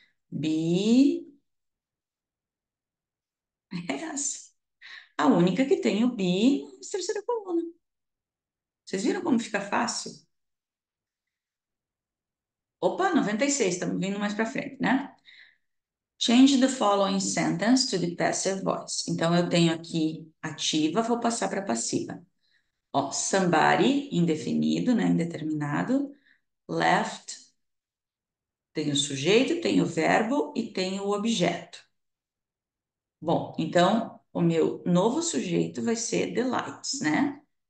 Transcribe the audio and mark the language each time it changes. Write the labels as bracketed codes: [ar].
[pt] Be é essa. A única que tem o be mais terceira coluna. Vocês viram como fica fácil? Opa, 96, estamos vindo mais para frente, né? [en] Change the following sentence to the passive voice. [pt] Então, eu tenho aqui ativa, vou passar para passiva. Ó, somebody, indefinido, né? Indeterminado. Left, tem o sujeito, tem o verbo e tem o objeto. Bom, então, o meu novo sujeito vai ser the lights, né?